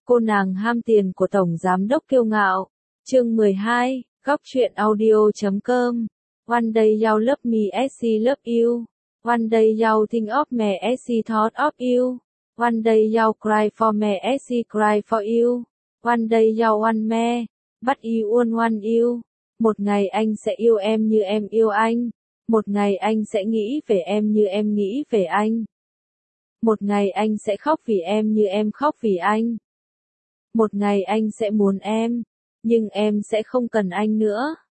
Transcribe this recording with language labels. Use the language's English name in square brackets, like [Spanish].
[Vietnamese] Cô nàng ham tiền của tổng giám đốc kiêu ngạo. Chương 12, góc truyện audio.com. [English] One day you love me as I love you. One day you think of me as I thought of you. One day you cry for me as I cry for you. One day you want me, but you won't want you. [Vietnamese] Một ngày anh sẽ yêu em như em yêu anh. Một ngày anh sẽ nghĩ về em như em nghĩ về anh. Một ngày anh sẽ khóc vì em như em khóc vì anh. Một ngày anh sẽ muốn em, nhưng em sẽ không cần anh nữa.